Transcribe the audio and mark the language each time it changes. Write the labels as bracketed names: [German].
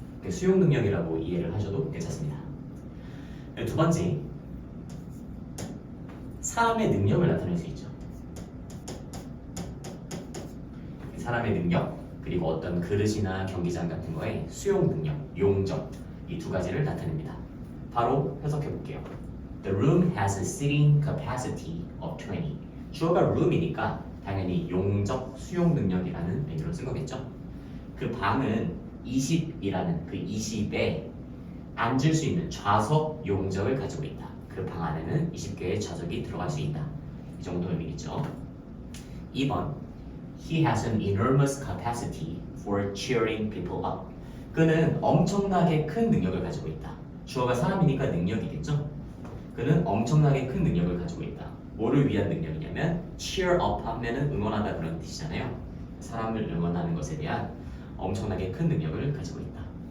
[Korean] 수용 능력이라고 이해를 하셔도 괜찮습니다. 두 번째, 사람의 능력을 나타낼 수 있죠. 사람의 능력, 그리고 어떤 그릇이나 경기장 같은 거에 수용 능력, 용적, 이 두 가지를 나타냅니다. 바로 해석해 볼게요. [English] The room has a sitting capacity of 20. [Korean] 주어가 room이니까 당연히 용적, 수용 능력이라는 의미로 쓴 거겠죠. 그 방은 20이라는 그 20에 앉을 수 있는 좌석 용적을 가지고 있다. 그 방 안에는 20개의 좌석이 들어갈 수 있다. 이 정도 의미겠죠. [English] 2번, He has an enormous capacity for cheering people up. [Korean] 그는 엄청나게 큰 능력을 가지고 있다. 주어가 사람이니까 능력이겠죠. 그는 엄청나게 큰 능력을 가지고 있다. 뭐를 위한 능력이냐면 cheer up 하면은 응원하다 그런 뜻이잖아요. 사람을 응원하는 것에 대한 엄청나게 큰 능력을 가지고 있다.